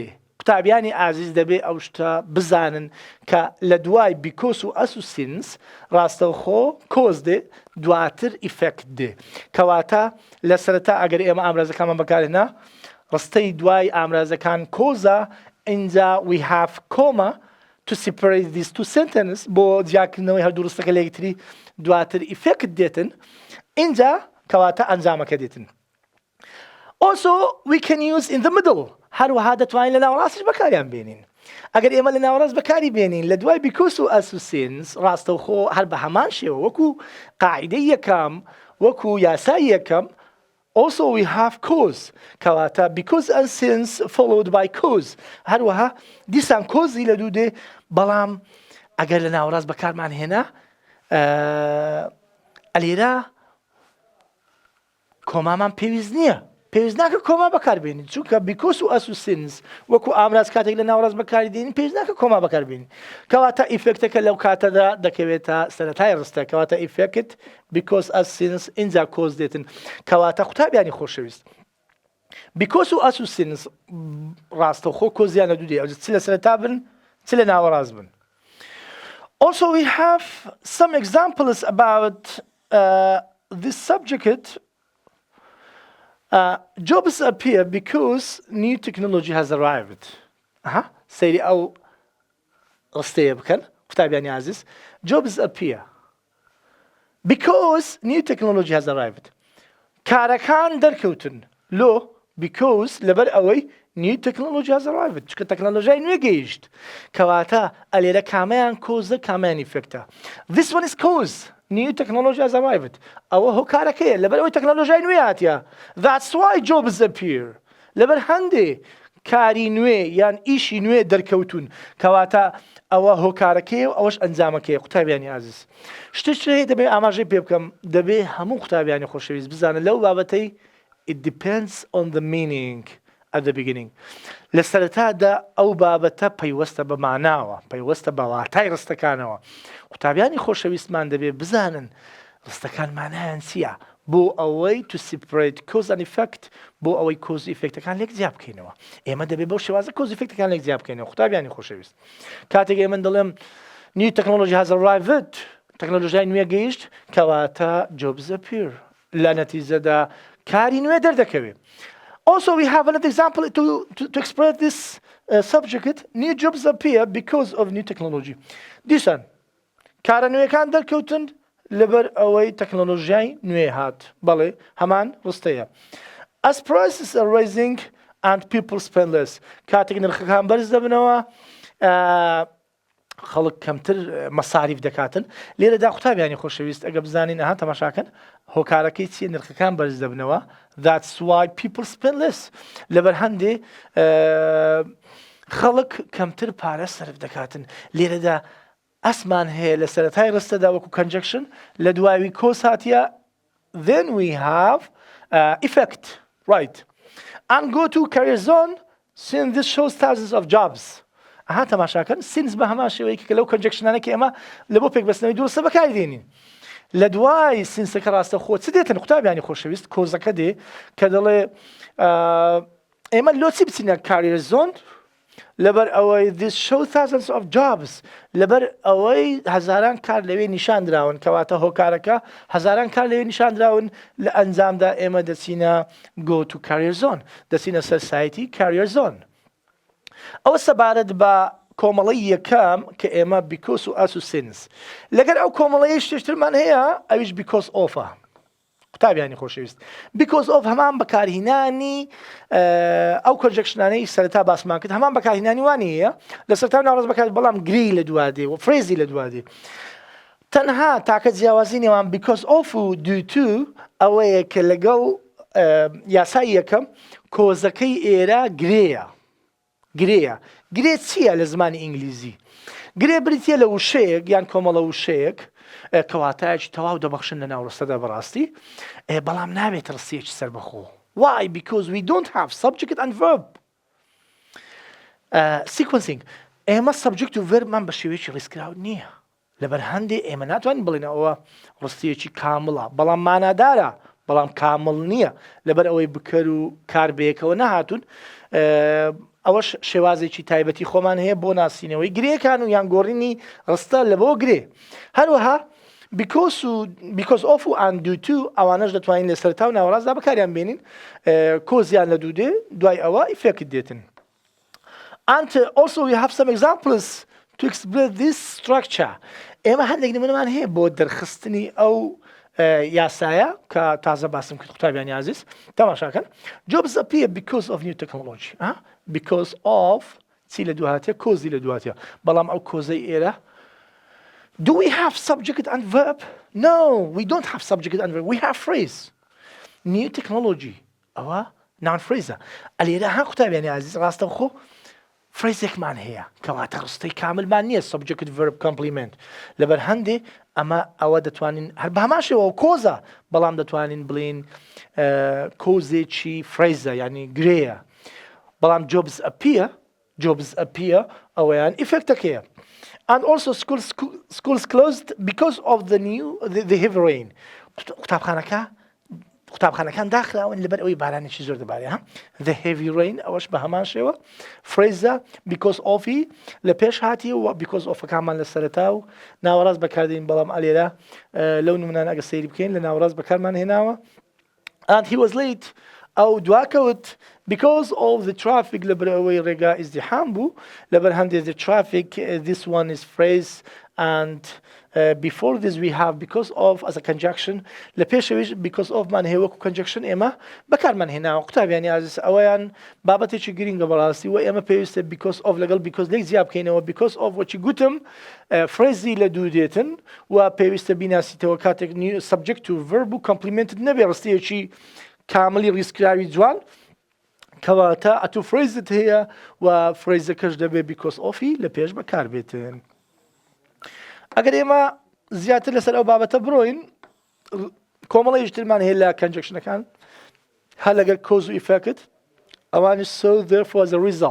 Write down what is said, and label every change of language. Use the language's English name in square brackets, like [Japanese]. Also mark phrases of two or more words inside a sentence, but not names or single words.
[Central Kurdish] قوتابیانی ئازیز دەبێ ئەو شتە بزانن کە لە دوای because و as و since ڕاستەوخۆ کۆز دێ، دواتر ئیفێکت دێ. کەواتە لە سەرەتا ئەگەر ئێمە ئامرازەکانمان بەکارهێنا ڕستەی دوای ئامرازەکان کۆزە. اینجا [English] we have comma to separate these two sentences [Central Kurdish] بۆ جیاکردنەوەی هەردوو ڕستەکە لە یەکتری دواتر ئیفێکت دێتن. اینجا کەواتە ئەنجامەکە دێتن. [English] Also we can use in the middle، [Central Kurdish] هەروەها دەتوانین لە ناوەڕاستش بەکاریان بێنین. ئەگەر ئێمە لە ناوەڕاست بەکاری بێنین لە دوای because و as و since ڕاستەوخۆ هەر بە هەمان شێوە وەکو قاعیدەی یەکەم وەکو یاسای یەکەم [English] also we have cause، [Central Kurdish] کەواتە [English] because and since followed by cause. [Central Kurdish] هەروەها دیسان کۆزی لە دوو دێ، بەڵام ئەگەر لە ناوەڕاست بەکارمان هێنا ئەلێرە کۆمامان پێویست نییە. پێویست ناکە کۆما بەکاربێنین، چونکە because و as و since وەکو ئامراز کاتێک لە ناوەڕاست بەکاردێنین پێویست ناکە کۆما بەکاربێنین. کەواتە ئیفێکتەکە لەو کاتەدا دەکەوێتە سەرەتای ڕستە، کەواتە ئیفێکت [English] because as since [Central Kurdish] اینجا کۆز دێتن. کەواتە قوتابیانی خۆشەویست because و as و since ڕاستەوخۆ کۆزیانە دوو دێ، چ لە سەرەتا بن چ لە ناوەڕاست بن. [English] Also we have some examples about this subject. Jobs appear because new technology has arrived. [Central Kurdish] سەیری ئەو ڕستەیە بکەن قوتابیانی عزیز. [English] Jobs appear because new technology has arrived. [Central Kurdish] کارەکان دەرکەوتن لۆ because لەبەر ئەوەی [English] new technology has arrived، [Central Kurdish] چونکە تەکنۆلۆژیای نوێ گەیشت. کەواتە ئەلێرە کامیان کۆزە کامیان ئیفێکتە. [English] This one is cause. New technology has arrived. [Central Kurdish] ئەوە هۆکارەکەیە لەبەر ئەوەی تەکنۆلۆژیای نوێ هاتیە. [English] That's why jobs appear. [Central Kurdish] لەبەر هەندێ کاری نوێ یان ئیشی نوێ دەرکەوتون، کەواتە ئەوە هۆکارەکەیە و ئەوەش ئەنجامەکەیە. قوتابیانی عزیز شتێک هەیە دەبێ ئاماژەی پێ بکەم، دەبێ هەموو قوتابیانی خۆشەویست بزانن لەو بابەتەی [English] it depends on the meaning at the beginning. [Central Kurdish] لە سەرەتادا ئەو بابەتە پەیوەستە بە ماناوە، پەیوەستە بە واتای ڕستەکانەوە. قوتابیانی خۆشەویستمان دەبێ بزانن ڕستەکان مانایان چییە بۆ ئەوەی [English] to separate cause and effect، [Central Kurdish] بۆ ئەوەی کۆز و ئیفێکتەکان لێک جیا بکەینەوە. ئێمە دەبێ بەو شێوازە کۆز و ئیفێکتەکان لێک جیا بکەینەوە. قوتابیانی خۆشەویست کاتێک ئێمە دەڵێم [English] new technology has arrived، [Central Kurdish] تەکنۆلۆژیای نوێ گەیشت، کەواتە [English] jobs appear، [Central Kurdish] لە نەتیجەدا کاری نوێ دەردەکەوێت. [English] Also we have another example to express this subject. New jobs appear because of new technology. [Central Kurdish] دیسان کارە نوێەکان دەرکەوتن لەبەر ئەوەی تەکنۆلۆژیای نوێ هات. بەڵێ هەمان ڕستەیە. [English] As prices are rising and people spend less، [Central Kurdish] کاتێک نرخەکان بەرز دەبنەوە خەڵک کەمتر مەساریف دەکاتن لێرەدا قوتابیانی خۆشەویست ئەگە بزانین ئەها تەماشاکەن هۆکارەکەی چیە نرخەکان بەرز دەبنەوە [English] that's why people spend less [Central Kurdish] لەبەر هەندێ خەڵک کەمتر پارە سەرف دەکاتن لێرەدا ئەسمان هەیە لە سەرەتای ڕستەدا وەکو conjunction لە دواوی کۆس هاتیە [English] then we have effect right and go to career zone since this shows thousands of jobs [Central Kurdish] ئەها تەماشاکەن سینس بە هەمان شێوەیەکی کە لەو کۆنجەکشنانێکی ئێمە لە بۆ پێکبەستنەوەی دووسە بەکاردێنین لە دوای سینسەکە ڕاستە خۆ چ دێتن قوتابیانی خۆشەویست کۆزەکە دێ کە دەڵێ ئێمە لۆچی بچینە career zone لەبەر ئەوەی [English] this show thousands of jobs [Central Kurdish] لەبەر ئەوەی هەزاران کار لەوێ نیشان دراون کەواتە هۆکارەکە هەزاران کار لەوێ نیشان دراون لە ئەنجامدا ئێمە دەچینە [English] go to career zone [Central Kurdish] دەچینە سەر سایتی career zone ئەوە سەبارەت بە کۆمەڵی یەکەم کە ئێمە because و as و since لەگەر ئەو کۆمەڵەیە شتێشترمان هەیە ئەویش [English] because of [Central Kurdish] قوتابیانی خۆشەویست [English] because of [Central Kurdish] هەمان بەکارهێنانی ئەو کۆنجەکشنانەی سەرەتا باسمان کرد هەمان بەکارهێنانی وانی هەیە لە سەرەتا ناوەڕاست بەکات بەڵام گری لە دوا دێ و فرێزی لە دوا دێ تەنها تاکە جیاوازی نێوان [English] because of [Central Kurdish] و [English] due to [Central Kurdish] ئەوەیە کە لەگەڵ یاسای یەکەم کۆزەکەی ئێرە گرێیە گرێ چییە لە زمانی ئینگلیزی گرێ بریتە لە وشەیەک یان کۆمەڵە وشەیەک کەواتایەکی تەواو دەبەخشن لە ناوڕستەدا بەڕاستی بەڵام نابێت ڕستەیەکی سەربەخۆ [English] why because we don't have subject and verb [Central Kurdish] sequencing ئێمە subject و verbمان بە شێوەیەکی ڕیزکراو نییە لەبەر هەندێ ئێمە ناتوانین بڵێن ئەوە ڕستەیەکی کامڵە بەڵام مانادارە بەڵام کامڵ نییە لەبەر ئەوەی بکەر و کار بەیەکەوە نەهاتون ئەوەش شێوازێکی تایبەتی خۆمان هەیە بۆ ناسینەوەی گرێکان و یان گۆڕینی ڕستە لە بۆ گرێ هەروەها [English] because of [Central Kurdish] و [English] and due to [Central Kurdish] ئەوانەش دەتوانین لە سەرتا و ناوەڕاستدا بەکاریان بێنین کۆزیان لە دوو دێ دوای ئەوە ئیفێکت دێتن [English] and also we have some examples to explain this structure [Central Kurdish] ئێمە هەندێک نمونەمان هەیە بۆ دەرخستنی ئەو یاسایە کە تازە باسم کرد قوتابیانی عزیز تەماشاکەن [English] jobs appear because of new technology because of [Central Kurdish] چی لە دوو هاتیە کۆزی لە دوو هاتیە بەڵام ئەو کۆزەی ئێرە [English] do we have subject and verb no we don't have subject and verb we have phrase new technology ئەوە noun phrase [Central Kurdish] ئەلێرە ها قوتابیانی عزیز ڕاستەوخۆ فرێزێکمان هەیە کەواتە ڕستەی کاملمان نییە [English] subject verb complement [Central Kurdish] لەبەر هەندێ ئەمە ئەوە دەتوانین هەر بە هەمان شێوە کۆزە بەڵام دەتوانین بڵین کۆزێکی فرێزە ینی گرەیە بەڵام [English] jobs appear [Central Kurdish] ئەوەیان ئیفێکتەکەیە [English] and also schools closed because of the heavy rain [Central Kurdish] قوتابخانەکان داخراون لەبەر ئەوەی بارانێکی زۆر دەبارێ [English] the heavy rain [Central Kurdish] ئەوەش بە هەمان شێوە فرێزە [English] because of [Central Kurdish] لە پێش هاتی و [English] because of [Central Kurdish] کامان لە سەرەتا و ناوەڕاست بەکاردێن بەڵام ئەلێرە لەو نمونانە ئەگە سەیری بکەین لە ناوەڕاست بەکارمان [English] هێناوە and he was late [Central Kurdish] ئەو دواکەوت [English] because of the traffic [Central Kurdish] لەبەر ئەوەی ڕێگا ئیزدیحام بوو لەبەر هەندێک [English] the traffic this one is phrase and before this we have because of as a conjunction [Central Kurdish] لە پێشەویش [English] because of [Central Kurdish] مان هەیە وەکو conjunction ئێمە بەکارمان هێناوە قوتابیانی عزیز ئەوەیان بابەتێکی گرینگە بەڕاستی و ئێمە پێویستە [English] because of [Central Kurdish] لەگەڵ because لێک زیاد بکەینەوە [English] because of [Central Kurdish] وەچی گوتم فرێزی لە دوو دێتن و پێویستە بیناسیتەوە کاتێک subject و verb و complemented نەبێ ڕستەیەکی کاملی ڕیزکراوی جوان کەواتە ئەتو فرێزت هەیە و فرێزەکەش دەبێت [English] because of [Central Kurdish] لە پێش بەکار بێتن ئەگەر ئێمە زیاتر لەسەر ئەو بابەتە بڕۆین کۆمەڵی یشترمان هەیە لە کەنجەکشنەکان هەر لەگەر کۆز و ئیفێکت ئەوانش [English] so therefore as a